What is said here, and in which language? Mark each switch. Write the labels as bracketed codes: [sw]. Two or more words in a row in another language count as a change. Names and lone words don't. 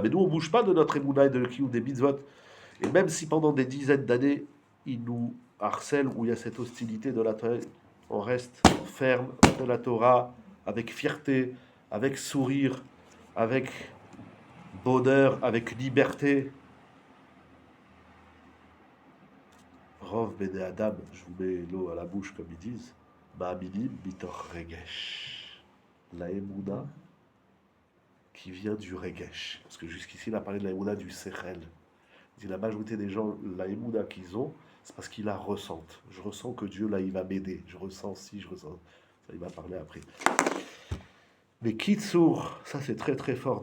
[fr] Mais nous, on ne bouge pas de notre émouna et de kiou des mitzvot. Et même si pendant des dizaines d'années, il nous harcèle, où il y a cette hostilité de la Torah, on reste ferme de la Torah, avec fierté, avec sourire, avec bonheur, avec liberté. [he] Rov bene Adam, [fr] je vous mets l'eau à la bouche comme ils disent. [he] Ma'aminim mitor regesh. [fr] La Emouna qui vient du regesh. Parce que jusqu'ici, il a parlé de la Emouna du sechel. Il dit la majorité des gens, la Emouna qu'ils ont, c'est parce qu'ils la ressentent. Je ressens que Dieu, là, il va m'aider. Je ressens si, je ressens. Ça, il va parler après. Mais Kitsour, ça c'est très très fort.